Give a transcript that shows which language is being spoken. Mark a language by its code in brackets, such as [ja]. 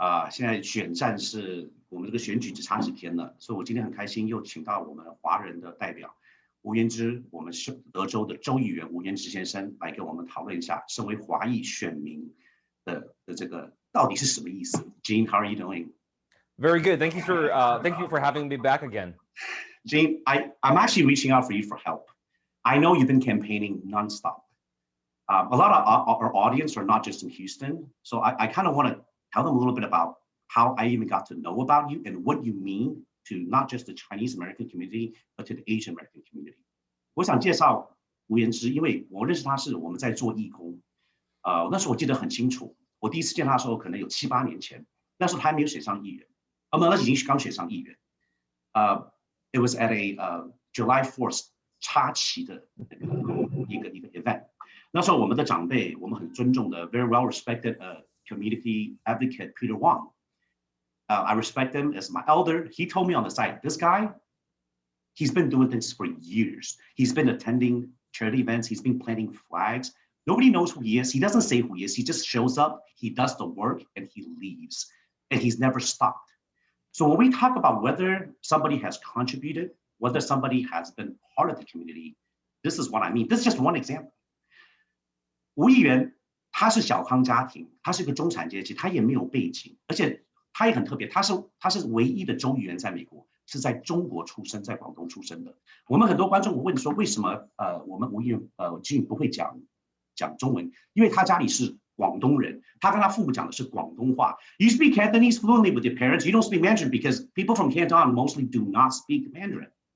[zh] 现在选战是我们这个选举只差几天了，所以我今天很开心又请到我们华人的代表吴元之，我们德州的州议员吴元之先生来跟我们讨论一下，身为华裔选民的这个到底是什么意思。 [en] Gene, how are you doing? Very good. Thank you for having me back again. Gene, I'm actually reaching out for you for help. I know you've been campaigning nonstop. A lot of our audience are not just in Houston, so I kind of want to tell them a little bit about how I even got to know about you and what you mean to not just the Chinese American community, but to the Asian American community. [zh] 我想介绍吴元之，因为我认识他是我们在做义工。那时候我记得很清楚，我第一次见他的时候可能有7、8年前，那时候他还没有选上议员，那已经刚选上议员。 [en] It was at a July 4th [zh] 插旗的一个 [en] event。 [zh] 那时候我们的长辈，我们很尊重的 [en] very well respected community advocate [zh] Peter Wang. [en] I respect him as my elder. He told me on the side, this guy, he's been doing this for years. He's been attending charity events. He's been planting flags. Nobody knows who he is. He doesn't say who he is. He just shows up, he does the work, and he leaves. And he's never stopped. So when we talk about whether somebody has contributed, whether somebody has been part of the community, this is what I mean. This is just one example. [zh] 吴议员他是小康家庭，他是个中产阶级，他也没有背景，而且他也很特别，他是唯一的州议员在美国，是在中国出生，在广东出生的。我们很多观众问说，为什么我们吴议员Gene不会讲中文？因为他家里是广东人，他跟他父母讲的是广东话。 [en] You speak Cantonese fluently with your parents. You don't speak Mandarin because people from Canton mostly do not speak Mandarin.